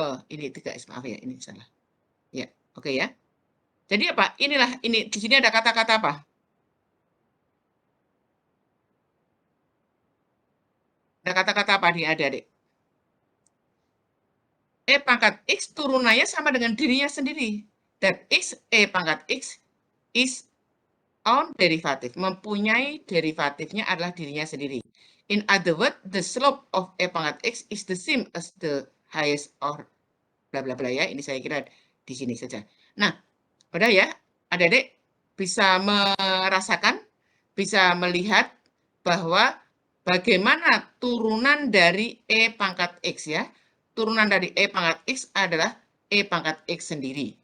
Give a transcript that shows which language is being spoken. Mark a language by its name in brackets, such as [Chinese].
[Indonesian] Ini 3X, maaf ya, ini salah. Ya, oke ya. Jadi apa? Inilah, ini di sini ada kata-kata apa? Ada kata-kata apa nih adik-adik? E pangkat X turunannya sama dengan dirinya sendiri. [English] That is, [Indonesian] E pangkat X [English] is own derivative. [Indonesian] Mempunyai derivatifnya adalah dirinya sendiri. [English] In other words, the slope of [Indonesian] E pangkat X [English] is the same as the highest or bla bla bla ya. [Indonesian] Ini saya kira di sini saja. Nah, pada ya, adik-adik bisa merasakan, bisa melihat bahwa bagaimana turunan dari E pangkat X ya. Turunan dari E pangkat X adalah E pangkat X sendiri.